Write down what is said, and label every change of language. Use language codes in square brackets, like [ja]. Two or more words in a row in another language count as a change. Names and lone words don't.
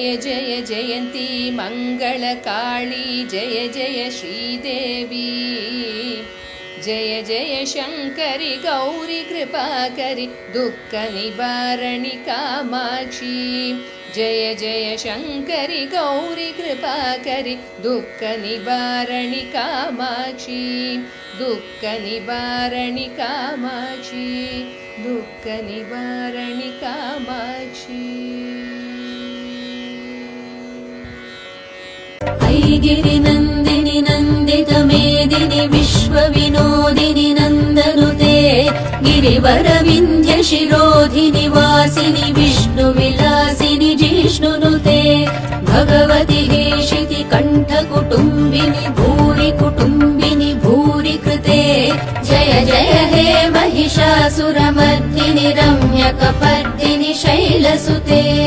[ta] ஜய ஜெயந்தி மங்கள காளி ஜய ஜய ஸ்ரீதேவி ஜய ஜய சங்கரி கௌரி கிருபாகரி துக்க நிவாரணி காமாட்சி ஜய ஜய சங்கரி கௌரி கிருபாகரி துக்க நிவாரணி காமாட்சி துக்க நிவாரணி காமாட்சி துக்க நிவாரணி காமாட்சி [sa] ऐगिरि नन्दिनि नन्दित मेदिनि विश्व विनोदिनि नन्दनुते गिरिवर विन्ध्य शिरोधिनि वासिनि विष्णु विलासिनि जिष्णुनुते भगवति हेशिति कण्ठ कुटुम्बिनि भूरि कुटुम्बिनि भूरि कृते जय जय हे महिषासुरमर्दिनि रम्यकपर्दिनि शैलसुते